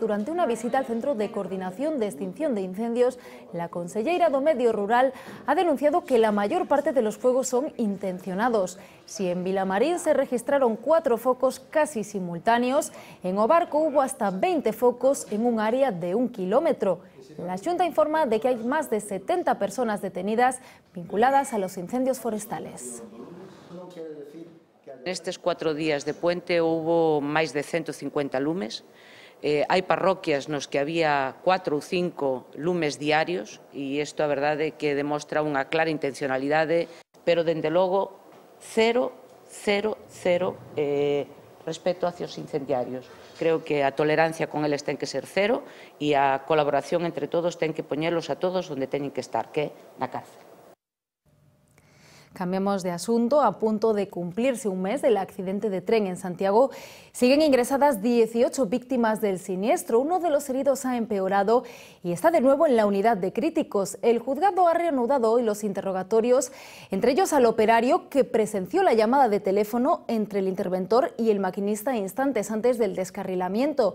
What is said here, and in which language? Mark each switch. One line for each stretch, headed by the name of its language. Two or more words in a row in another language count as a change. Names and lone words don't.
Spanish: Durante una visita al Centro de Coordinación de Extinción de Incendios, la
Galician: conselleira do Medio Rural
Spanish: ha denunciado que la mayor parte de los fuegos son intencionados. Si en Vilamarín se registraron 4 focos casi simultáneos, en Obarco hubo hasta 20 focos en un área de 1 kilómetro. La Xunta informa de que hay más de 70 personas detenidas vinculadas a los incendios forestales.
Galician: Nestes 4 días de puente houbo máis de 150 lumes. Hai parroquias nos que había 4 ou 5 lumes diarios e isto a verdade que demostra unha clara intencionalidade, pero dende logo cero
Spanish: respeto hacia
Galician: os incendiarios. Creo que a tolerancia con eles ten que ser cero e a colaboración entre todos ten que poñelos a todos onde teñen que estar, que é na cárcel.
Spanish: Cambiamos de asunto. A punto de cumplirse un mes del accidente de tren en Santiago, siguen ingresadas 18 víctimas del siniestro. Uno de los heridos ha empeorado y está de nuevo en la unidad de críticos. El juzgado ha reanudado hoy los interrogatorios, entre ellos al operario que presenció la llamada de teléfono entre el interventor y el maquinista instantes antes del descarrilamiento.